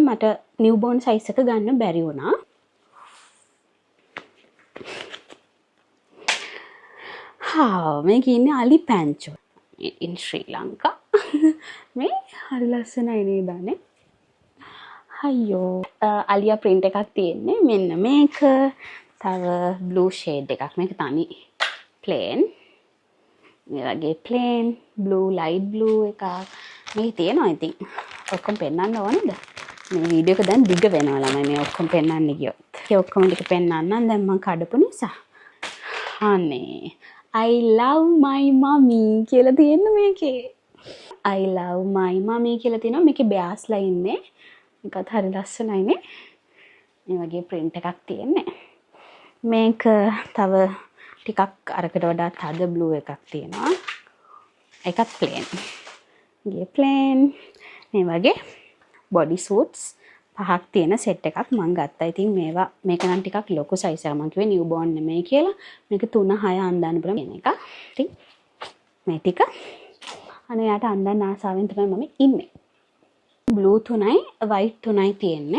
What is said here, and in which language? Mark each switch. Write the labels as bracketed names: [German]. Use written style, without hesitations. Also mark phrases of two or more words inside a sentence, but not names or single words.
[Sinhala] මට [English] newborn size [Sinhala] එක ගන්න බැරි වුණා. මේක ඉන්නේ අලි පැංචෝ in ශ්‍රී ලංකා. මේ හරි ලස්සනයි නේද අනේ. අයියෝ අලියා print එකක් තියෙන්නේ. මෙන්න මේක. තව [English] blue shade [Sinhala] එකක්. මේක තනි plain. මේ වගේ [English] plain blue light blue [Sinhala] එකක්. මේ තියෙනවා ඉතින්. ඔක්කොම පෙන්වන්න ඕනේද? මේ වීඩියෝ එක දැන් දිග වෙනවා ළමයි මේ ඔක්කොම පෙන්වන්න ගියොත්. ඒ ඔක්කොම ටික පෙන්වන්නම් දැන් මම කඩපු නිසා. අනේ [English] I love my mommy [Sinhala] කියලා තියෙන මේකේ. [English] I love my mommy [Sinhala] කියලා තියෙනවා. මේකේ බෑස්ලා ඉන්නේ. මේකත් හරි ලස්සනයිනේ. මේ වගේ print එකක් තියෙන්නේ. මේක තව ටිකක් අරකට වඩා තද blue එකක් තියෙනවා. ඒකත් plain. ගේ plain. මේ වගේ [English] body suits [Sinhala] පහක් තියෙන set එකක් මම ගත්තා. ඉතින් මේවා මේක නම් ටිකක් ලොකු size එකක්. මම කිව්වේ [English] new born [Sinhala] නෙමෙයි කියලා. මේක 3-6 අඳන්න පුළුවන් කියන එක. ඉතින් මේ ටික අනේ යාට අඳන්න ආසාවෙන් තමයි මම ඉන්නේ. blue 3යි white 3යි තියෙන්නේ.